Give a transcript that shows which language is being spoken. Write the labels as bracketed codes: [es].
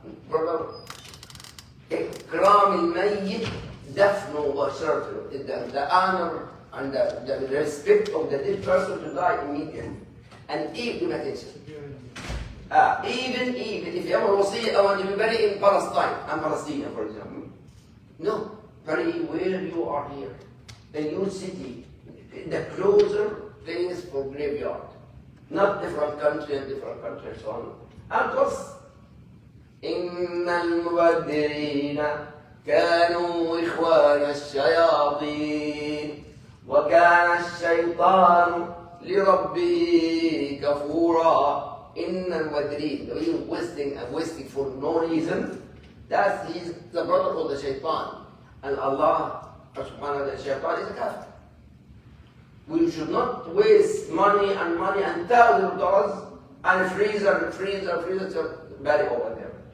[ar] Brother, إكرام الميت دفنه وبشرته. [en] The honor and the respect of the dead person to die immediately. And even attention. Even if you have a wasiyah, I want to be buried in Palestine. I'm Palestinian, for example. No, bury where you are here. In your city, the closer place for graveyard. Not different country and so on. [ar] And plus, إن المبذرين كانوا إخوان الشياطين وكان الشيطان لربه كفورا. [en] إن المبذرين, wasting for no reason, he's the brother of the shaitan. And Allah subhanahu wa ta'ala, shaitan is a kafir. We should not waste money and thousands of dollars and freezer to bury over there.